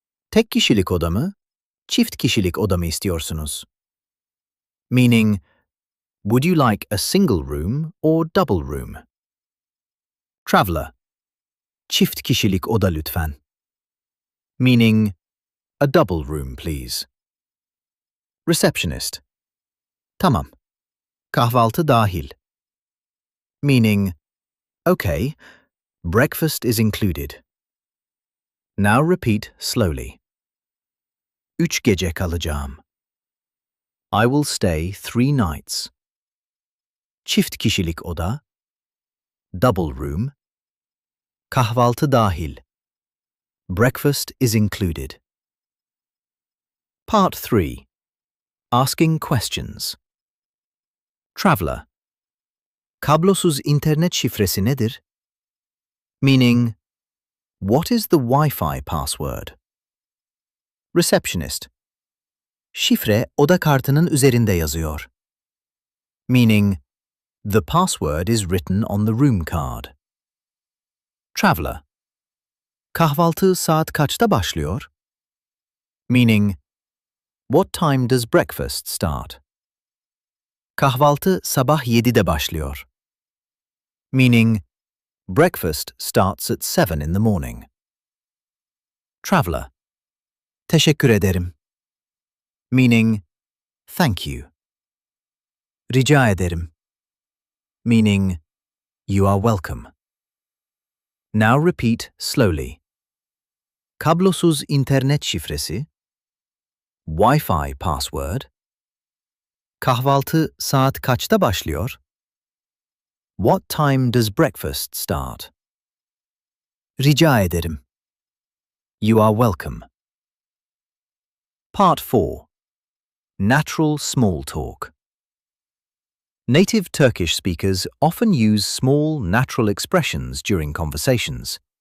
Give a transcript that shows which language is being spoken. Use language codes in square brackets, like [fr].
[tr] Tek kişilik oda mı, çift kişilik oda mı istiyorsunuz? [en] Meaning, would you like a single room or double room? Traveler. [tr] Çift kişilik oda lütfen, [en] meaning, a double room please. Receptionist. [tr] Tamam, kahvaltı dahil, [en] meaning, okay, breakfast is included. Now repeat slowly. [tr] 3 gece kalacağım. [en] I will stay 3 nights. [tr] Çift kişilik oda, [en] double room, [tr] kahvaltı dahil, [en] breakfast is included. Part 3. Asking questions. Traveler. [tr] Kablosuz internet şifresi nedir? [en] Meaning, what is the Wi-Fi password? Receptionist. [tr] Şifre oda kartının üzerinde yazıyor, [en] meaning, the password is written on the room card. Traveler. [tr] Kahvaltı saat kaçta başlıyor? [en] Meaning, what time does breakfast start? [tr] Kahvaltı sabah 7'de başlıyor, [en] meaning, breakfast starts at 7 in the morning. Traveler. [tr] Teşekkür ederim, [en] meaning, thank you. [tr] Rica ederim, [en] meaning, you are welcome. Now repeat slowly. [tr] Kablosuz internet şifresi, [en] Wi-Fi password, [tr] kahvaltı saat kaçta başlıyor? [en] What time does breakfast start? [tr] Rica ederim. [en] You are welcome. Part 4. Natural small talk. Native Turkish speakers often use small, natural expressions during conversations.